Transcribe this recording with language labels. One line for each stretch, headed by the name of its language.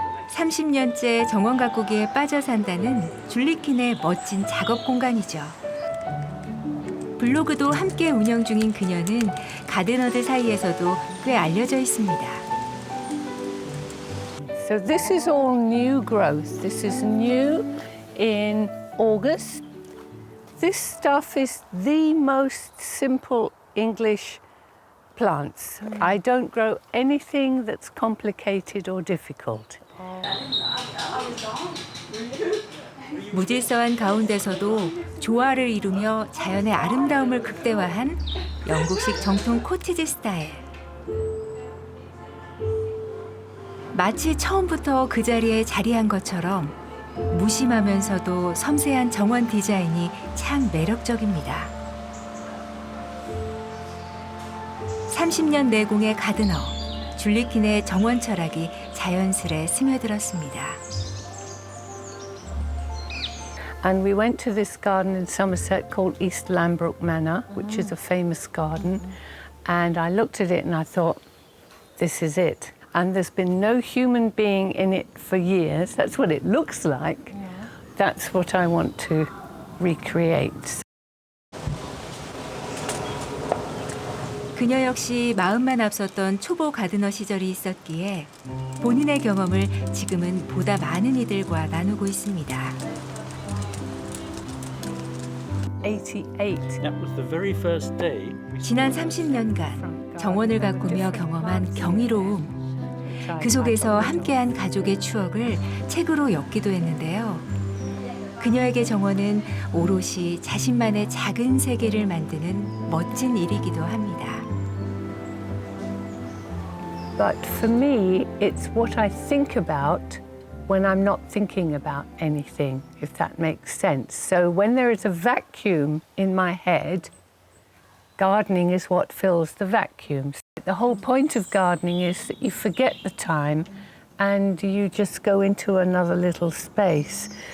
Korean: 30년째 정원 가꾸기에 빠져 산다는 줄리킨의 멋진 작업 공간이죠. 블로그도 함께 운영 중인 그녀는 가드너들 사이에서도 꽤 알려져 있습니다.
English: So this is all new growth. This is new in August. This stuff is the most simple English plants. I don't grow anything that's complicated or difficult.
Korean: 무질서한 가운데서도 조화를 이루며 자연의 아름다움을 극대화한 영국식 정통 코티지 스타일. 마치 처음부터 그 자리에 자리한 것처럼 무심하면서도 섬세한 정원 디자인이 참 매력적입니다. 30년 내공의 가드너 줄리킨의 정원 철학이 자연스레 스며들었습니다.
English: And we went to this garden in Somerset called East Lambrook Manor, which is a famous garden. And I looked at it and I thought, this is it. And there's been no human being in it for years. That's what it looks like. That's what I want to recreate.
Korean: 그녀 역시 마음만 앞섰던 초보 가드너 시절이 있었기에 본인의 경험을 지금은 보다 많은 이들과 나누고 있습니다.
English: 88. That was the very first day.
Korean: 지난 30년간 정원을 가꾸며 경험한 경이로움. 그 속에서 함께한 가족의 추억을 책으로 엮기도 했는데요. 그녀에게 정원은 오롯이 자신만의 작은 세계를 만드는 멋진 일이기도 합니다.
English: But for me, it's what I think about when I'm not thinking about anything, if that makes sense. So when there is a vacuum in my head, gardening is what fills the vacuums. The whole point of gardening is that you forget the time and you just go into another little space.